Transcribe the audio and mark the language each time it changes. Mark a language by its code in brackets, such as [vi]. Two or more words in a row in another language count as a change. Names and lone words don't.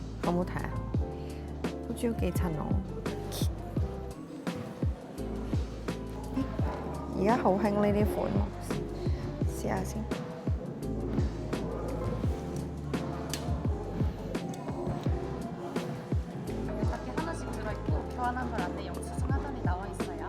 [yue] 好唔好睇啊？好似都幾襯我。而家好興呢啲款，試下先。 [ko] 밖에 하나씩 들어있고 교환한 걸 안내 영수증 하단에 나와 있어요.